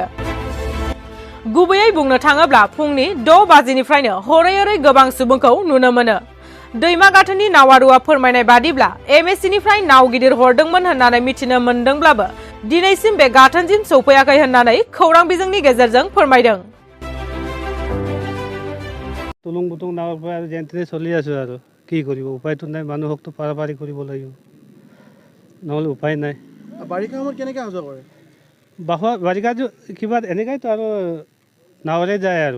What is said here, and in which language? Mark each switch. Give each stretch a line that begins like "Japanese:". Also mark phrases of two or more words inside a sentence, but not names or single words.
Bodo: गुबैयै बुंनो थाङोब्ला फुंनि 6 बाजिनिफ्रायनो हरै ओरै गोबां सुबुंखौ नुनो मोनो। दैमा गाथोननि नावारुआ फोरमायनाय बादिब्ला एमएससिनिफ्राय नाव गिदिर हरदोंमोन होननानै मिथिनो मोनदोंब्लाबो दिनैसिम बे गाथोनसिम सौफैयाखै होननानै खौरां बिजोंनि गेजेरजों फोरमायदों।
Assamese: তুলুং বুটুং নাৱৰ পৰা যেন তেনে চলি আছোঁ আৰু কি কৰিব, উপায়তো নাই, মানুহকতো পাৰাপাৰি কৰিব লাগিব, নহ'লে উপায় নাই। বাৰিষা সময়ত কেনেকৈ অহা যোৱা কৰে? বাৰিষাটো কিবা এনেকাইতো আৰু নাৱেৰে যায় আৰু।